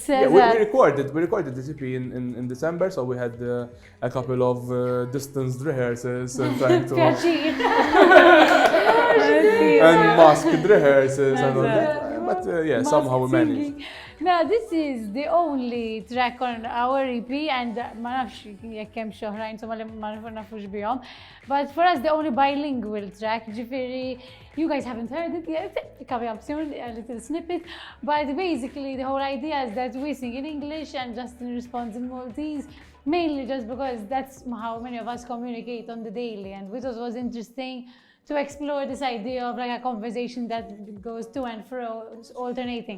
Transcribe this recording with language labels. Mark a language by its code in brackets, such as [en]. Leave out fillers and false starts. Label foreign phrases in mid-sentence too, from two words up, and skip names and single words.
[en] We recorded this EP in December, so we had a couple of distanced rehearsals and trying to and masked rehearsals and all that. But somehow we managed. Now this is the only track on our EP, and [mt] ma nafx jekk hemm xi oħrajn insomma li ma nafux bihom. [en] But for us the only bilingual track, ġifieri you guys haven't heard it yet, coming up soon, a little snippet. But basically the whole idea is that we sing in English and Justin responds in Maltese, mainly just because that's how many of us communicate on the daily, and we thought it was interesting to explore this idea of like a conversation that goes to and fro, alternating.